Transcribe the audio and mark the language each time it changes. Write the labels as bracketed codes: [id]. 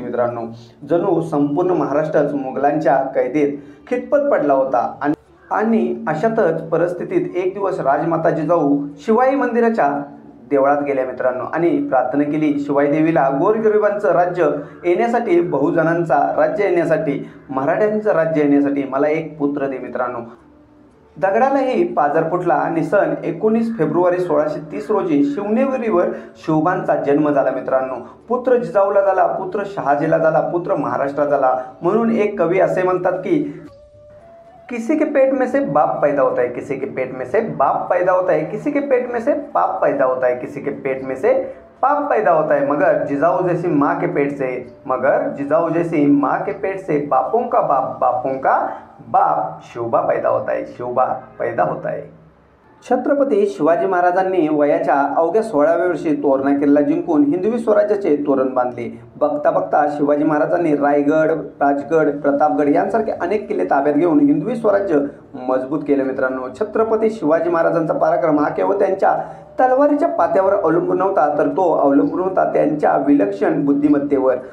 [mr] मित्रांनो, जणू संपूर्ण महाराष्ट्रच मुघलांच्या कैदेत खितपत पडला होता आणि अशातच परिस्थितीत एक दिवस राजमाता जिजाऊ शिवाई मंदिराच्या देवळात गेल्या मित्रांनो आणि प्रार्थना केली, शिवाई देवीला गोरगरिबांचं राज्य येण्यासाठी, बहुजनांचा राज्य येण्यासाठी, मराठ्यांचं राज्य येण्यासाठी मला एक पुत्र दे। मित्रांनो, दगडालाही पाझर फुटला आणि सन 19 फेब्रुवारी 1630 रोजी शिवनेरीवर शिवबांचा जन्म झाला। मित्रांनो, पुत्र जिजाऊला झाला, पुत्र शहाजीला झाला, पुत्र महाराष्ट्रात झाला। म्हणून एक कवी असे म्हणतात की [hi] किसी के पेट में से बाप पैदा होता है, किसी के पेट में से बाप पैदा होता है, किसी के पेट में से पाप पैदा होता है, किसी के पेट में से पाप पैदा होता है, मगर जिजाऊ जैसी माँ के पेट से, मगर जिजाऊ जैसी माँ के पेट से बापों का बाप, बापों का बाप शिवबा पैदा होता है, शिवबा पैदा होता है। [mr] छत्रपती शिवाजी महाराजांनी वयाच्या अवघ्या 16व्या वर्षी तोरणा किल्ला जिंकून हिंदवी स्वराज्याचे तोरण बांधले। बघता बघता शिवाजी महाराजांनी रायगड, राजगड, प्रतापगड यांसारखे अनेक किल्ले ताब्यात घेऊन हिंदवी स्वराज्य मजबूत केले। मित्रांनो, छत्रपती शिवाजी महाराजांचा पराक्रम हा केवळ त्यांच्या तलवारीच्या पात्यावर अवलंबून नव्हता, तर तो अवलंबून होता त्यांच्या विलक्षण बुद्धिमत्तेवर।